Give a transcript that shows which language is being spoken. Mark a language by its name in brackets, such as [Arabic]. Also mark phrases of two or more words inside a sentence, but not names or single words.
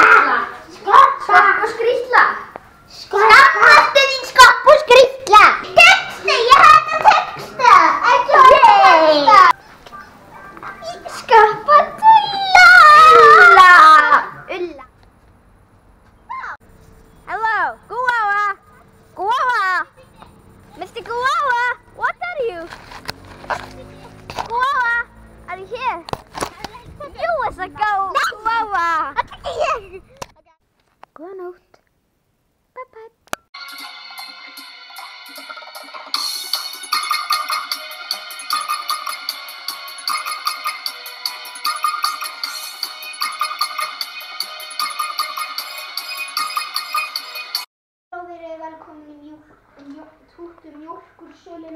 [Icelandic] Skoppa og skrýtla. Skammastu þín Skoppa og skrýtla. Texta, ég hata texta. Ekki texta. Skoppa Ulla. Ulla. [English] Hello, Guava. Guava. Mr. Guava, what are you? Guava, are you here? You was a Guava. [Icelandic] Góða nótt. [English] Bye bye. [Icelandic] Verið velkomin í mjólkursöluna.